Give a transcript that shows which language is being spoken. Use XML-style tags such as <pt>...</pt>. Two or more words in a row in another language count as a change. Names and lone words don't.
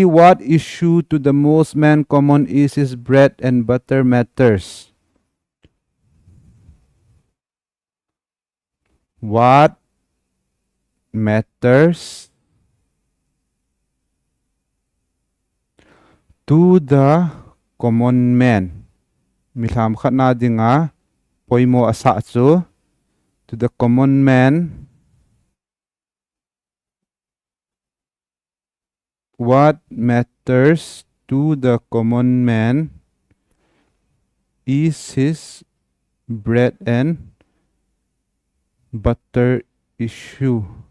<en>What issue to the most man common is his bread and butter matters? What matters to the common man?</en> <ctd>Milham khat na dinga poimo asa chu</ctd> <en>to the common man. What matters to the common man is his bread and butter issue.</en>